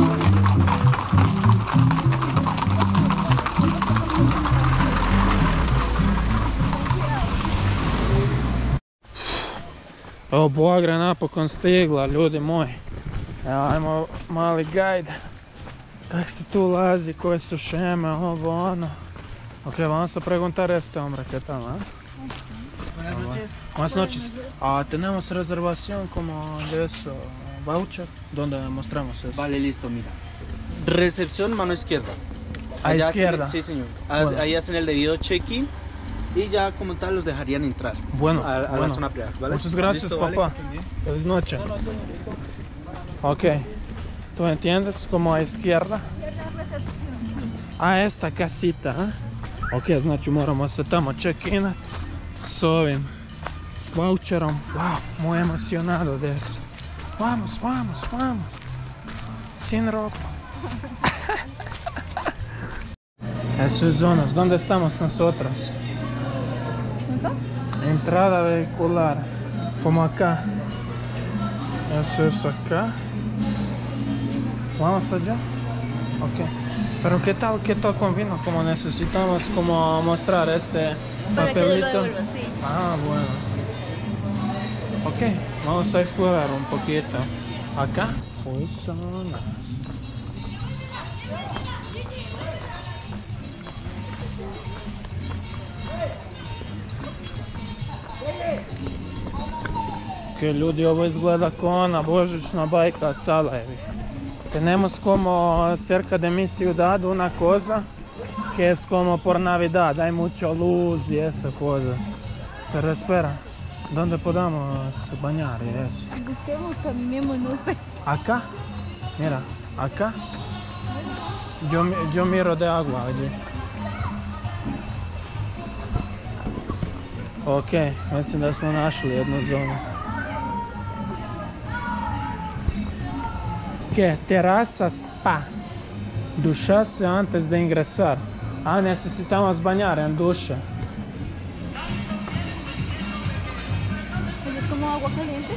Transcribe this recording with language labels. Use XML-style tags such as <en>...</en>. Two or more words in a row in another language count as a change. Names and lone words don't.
<hr>Evo Boagra napokon stigla, ljudi moji. Evo ajmo mali guide. Kako se tu ulazi, koje su šeme, ovo ono.</hr> <es>Ok, vamos a preguntar este hombre, ¿qué tal, eh? Buenas noches. Buenas noches. Tenemos reservación como de eso, voucher, donde mostramos eso. Vale, listo, mira. Recepción, mano izquierda. A Allá izquierda. sí, señor. Bueno. Ahí hacen el debido check-in y ya como tal los dejarían entrar. Bueno, a bueno. la zona privada, ¿vale? Muchas gracias, Listo, papá. vale. Feliz noche. Ok. ¿Tú entiendes? Como a izquierda. A esta casita, eh?</es> <hr>Ok, znači moramo se tamo check-inat s ovim voucherom.</hr> <es>Wow, muy emocionado de eso. Vamos, vamos, vamos. Sin ropa. Eso es zonas. ¿Dónde estamos nosotros? Entrada vehicular. Como acá. Eso es acá. Vamos allá. Ok. Pero ¿qué tal con vino? Como necesitamos como mostrar este Para que yo lo papelito. devuelva, sí. Ah, bueno. Ok, vamos a explorar un poquito. Acá. Uy, zonas.</es> <hr>Ok, ljudi, ovo izgleda kao ona božićna bajka Salajevi.</hr> <es>Tenemos como cerca de mi ciudad una cosa que es como por Navidad, hay mucha luz y esa cosa. Pero espera, ¿dónde podamos bañar y eso? Busquemos, caminemos, no sé. Acá, mira, acá. Yo miro de agua allí.</es> <hr>Ok, mislim da smo našli jednu zonu.</hr> <es>¿Qué? Terraza spa. Ducharse antes de ingresar. Ah, necesitamos bañar en ducha. Pues es como agua caliente.</es>